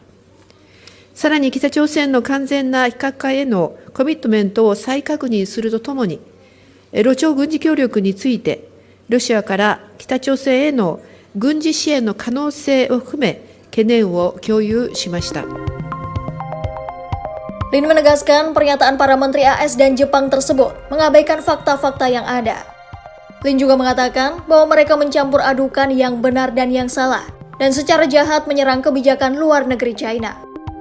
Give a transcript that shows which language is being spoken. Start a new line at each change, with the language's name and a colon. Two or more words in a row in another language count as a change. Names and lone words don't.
Japanese: さらに北朝鮮の完全な非核化へのコミットメントを再確認するとともに、ロ朝軍事協力について、ロシアから北朝鮮への軍事支援の可能性を含め懸念を共有しました。
Indonesian: Lin menegaskan pernyataan para menteri AS dan Jepang tersebut mengabaikan fakta-fakta yang ada. Lin juga mengatakan bahwa mereka mencampur adukan yang benar dan yang salah dan secara jahat menyerang kebijakan luar negeri China.